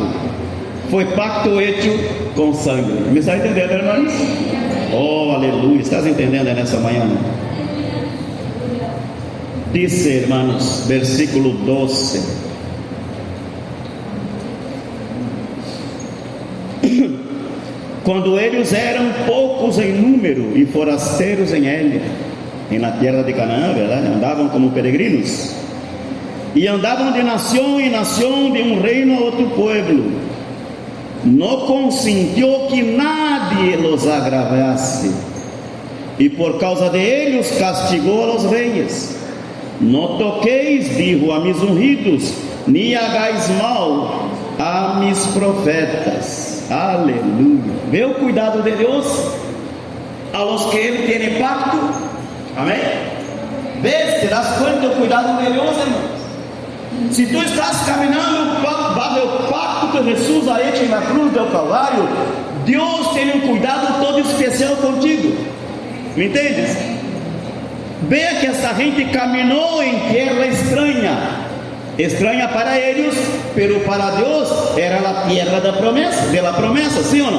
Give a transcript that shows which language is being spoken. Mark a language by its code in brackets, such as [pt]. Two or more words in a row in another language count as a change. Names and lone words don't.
[pt] Foi pacto feito com sangue. Me está entendendo, irmãos? Oh, aleluia. Estás entendendo nessa manhã? [es] Dice, hermanos, versículo 12. [pt] Quando eles eram poucos em número e forasteiros em ele, na terra de Canaã, verdade? Andavam como peregrinos e andavam de nação em nação, de um reino a outro pueblo. Não consentiu que [es] nadie los [pt] agravasse, e por causa de eles castigou [es] a los [pt] reis. Não toqueis, [es] dijo, a mis ungidos, ni hagais mal a mis profetas. [pt] Aleluia. Vê o cuidado de Deus [es] a los [pt] que Ele tem pacto. Amém? Vês, te das conta do cuidado de Deus, irmãos? Se tu estás caminhando bajo o pacto que Jesus [es] ha hecho [pt] na cruz do Calvário, Deus tem um cuidado todo especial contigo. Me entendes? Veja que essa gente caminhou em terra estranha para eles, pero para Deus era a terra da promessa, sim ou não?